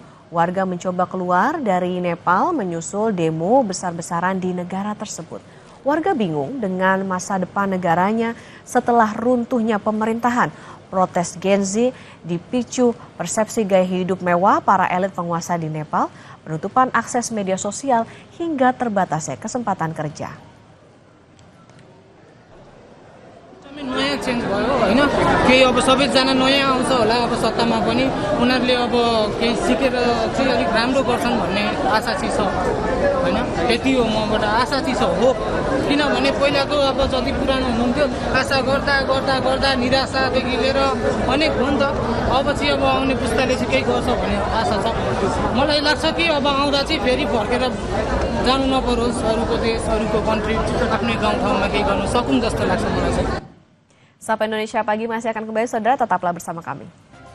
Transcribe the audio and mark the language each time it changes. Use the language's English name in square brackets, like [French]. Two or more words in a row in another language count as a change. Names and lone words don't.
[Indonesian] Warga mencoba keluar dari Nepal menyusul demo besar-besaran di negara tersebut. Warga bingung dengan masa depan negaranya setelah runtuhnya pemerintahan. Protes Gen Z dipicu persepsi gaya hidup mewah para elit penguasa di Nepal, penutupan akses media sosial hingga terbatasnya kesempatan kerja. [Nepali] नयाँ चेन्ज भयो हैन, केही अब सबैजना नयाँ आउँछ होला अब सत्तामा पनि, उनीहरूले अब केही सिकेर चाहिँ अलिक राम्रो गर्छन् भन्ने आशा चाहिँ छ हैन। त्यति हो मबाट आशा चाहिँ छ हो, किनभने पहिलाको अब जति पुरानो हुनुहुन्थ्यो आशा गर्दा गर्दा गर्दा निराशादेखि लिएर अनेक हो नि त। अब चाहिँ अब आउने पुस्ताले चाहिँ केही गर्छ भन्ने आशा छ। मलाई लाग्छ कि अब आउँदा चाहिँ फेरि फर्केर जानु नपरोस् अरूको देश अरूको कन्ट्री, आफ्नै गाउँठाउँमा केही गर्नु सकुन् जस्तो लाग्छ मलाई चाहिँ। [Indonesian] Sapa Indonesia Pagi masih akan kembali, saudara, tetaplah bersama kami.